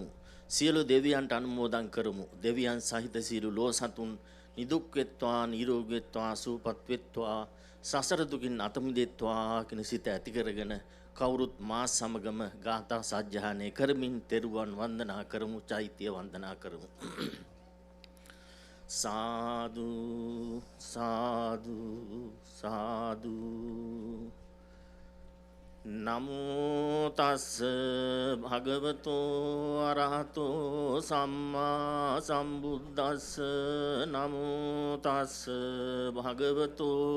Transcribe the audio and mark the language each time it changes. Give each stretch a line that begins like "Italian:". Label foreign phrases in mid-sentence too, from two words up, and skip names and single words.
Sinhala: සියලු දෙවියන්ට අනුමෝදන් කරමු. දෙවියන් සහිත සියලු ලෝ සතුන් නිදුක් වෙත්වා නිරෝගී වෙත්වා සුවපත් වෙත්වා සසර දුකින් අත මිදෙත්වා කියන සිත ඇති කරගෙන කවුරුත් මා සමගම ගාථා සජ්ජායනය කරමින් තෙරුවන් වන්දනා කරමු චෛත්‍ය වන්දනා කරමු.
Pali: साधु साधु साधु नमो तस् भगवतो अरहतो सम्मा सम्बुद्धस्स नमो तस् भगवतो